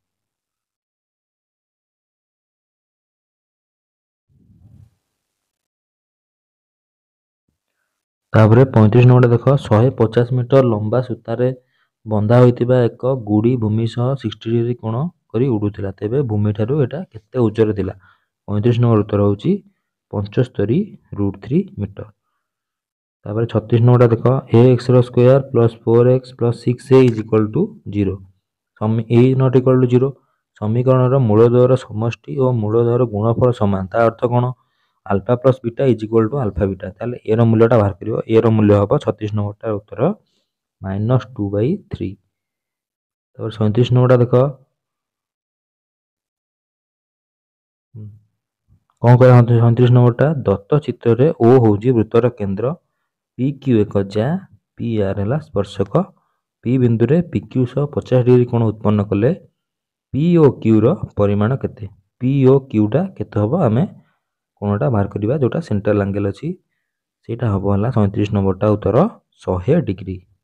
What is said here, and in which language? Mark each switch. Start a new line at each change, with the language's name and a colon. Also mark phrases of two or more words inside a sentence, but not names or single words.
Odia: ତାପର 35 ନମ୍ବର ଦେଖ 150 ମିଟର ଲମ୍ବା ସୂତାରେ ବନ୍ଧା ହୋଇଥିବା ଏକ ଗୁଡ଼ି ଭୂମି ସହ 60 ଡିଗ୍ରୀ କୋଣ କରି ଉଡୁଥିଲା ତେବେ ଭୂମି ଠାରୁ ଏହା କେତେ ଉଚ୍ଚରେ ଥିଲା। 35 ନମ୍ବର ଉତ୍ତର ହେଉଛି 75√3 ମିଟର। ତାପର 36 ନମ୍ବର ଦେଖ ax ର
English: square plus 4x plus 6a is equal to 0 a not equal to 0
Odia: ସମୀକରଣ ମୂଳଦ୍ୱୟର ସମଷ୍ଟି ଓ ମୂଳଦ୍ୱୟର ଗୁଣଫଳ ସମାନ ତା ଅର୍ଥ କଣ
English: alpha plus beta is equal to alpha beta
Odia: ତାହେଲେ a ର ମୂଲ୍ୟଟା ବାହାର କରିଅ a ର ମୂଲ୍ୟ ହେବ 36 ନମ୍ବର ଟା ଉତ୍ତର -2/3। ତାପର 37 ନମ୍ବର ଦେଖ କଣ କହ 37 ନମ୍ବର ଟା ଦତ୍ତ ଚିତ୍ର ରେ O ହେଉଛି ବୃତ୍ତର କେନ୍ଦ୍ର P Q ଏକ ଯା P R ହେ ସ୍ପର୍ଶକ P ବିନ୍ଦୁ ରେ P Q 50 ଡିଗ୍ରୀ କୋଣ ଉତ୍ପନ୍ନ କଲେ P O Q ର ପରିମାଣ କେତେ P O Q ଟା କେତେ ହେବ ଆମେ କୋଣଟା ବାହାର କରିବା ଯୋଉଟା
English: central angle
Odia: ଅଛି ସେଇଟା ହେବ ହେଲା 37 ନମ୍ବର ଟା ଉତ୍ତର 100 ଡିଗ୍ରୀ।